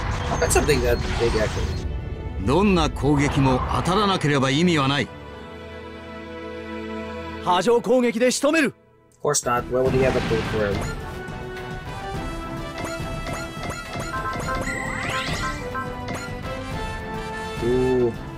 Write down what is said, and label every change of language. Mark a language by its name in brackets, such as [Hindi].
[English] Oh, that's something that big actually. [Japanese] どんな攻撃も当たらなければ意味はない。波状攻撃で仕留める。 [English] Of course not. Why would he have a code for him? Ooh.